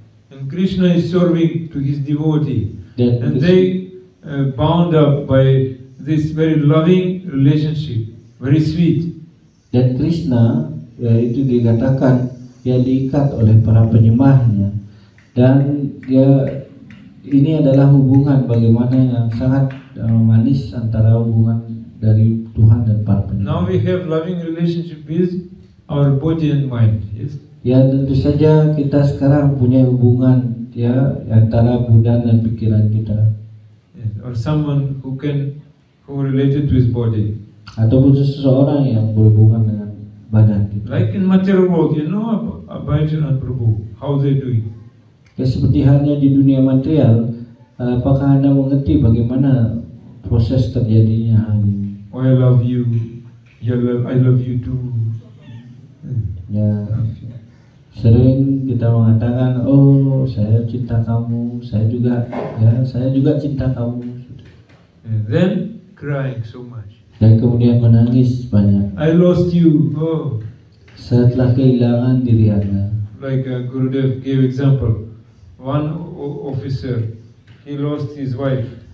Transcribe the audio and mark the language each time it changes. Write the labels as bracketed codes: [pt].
[en] And Krishna is serving to his devotee. [id] Dan [en] And they bound up by this very loving relationship, very sweet. [id] Dan Krishna itu dikatakan diikat oleh para penyembahnya, dan ini adalah hubungan bagaimana yang sangat manis antara hubungan dari Tuhan dan para [en] Now [id] penyembah. [en] we have loving relationship with our body and mind. Yes. [id] Ya, tentu saja kita sekarang punya hubungan antara badan dan pikiran kita, [en] Yes. Or someone who related to his body. [id] ataupun seseorang yang berhubungan dengan badan kita. [en] Like in material world, you know Abhijit and Prabhu, how they doing. [id] Ya seperti halnya di dunia material, apakah Anda mengerti bagaimana proses terjadinya hal ini? [en] Oh, I love you. I love you too. [id] Ya, sering kita mengatakan, oh saya cinta kamu, saya juga cinta kamu. [en] And then crying so much. [id] Dan kemudian menangis banyak. [en] I lost you. Oh, [id] Setelah kehilangan diri Anda. [en] like Gurudev gave example. One officer, he lost his wife.